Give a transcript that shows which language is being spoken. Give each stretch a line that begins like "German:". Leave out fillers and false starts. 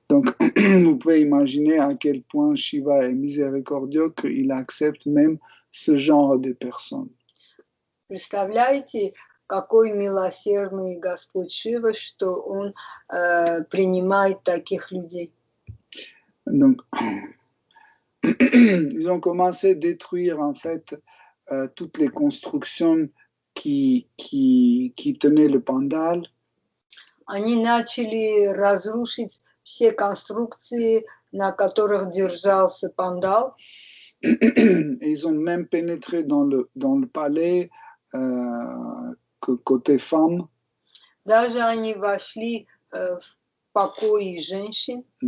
French: Donc, vous pouvez imaginer à quel point Shiva est miséricordieux qu'il accepte même ce genre de personnes.
Russian: Представляете, какой милосердный Господь Шива, что Он принимает таких людей.
French: Donc, ils ont commencé à détruire en fait toutes les constructions qui tenaient le pandal.
Russian: Они начали разрушить все конструкции, на которых держался пандал.
French: Ils ont même pénétré dans le palais côté femmes.
Russian: Даже они вошли в покои женщин.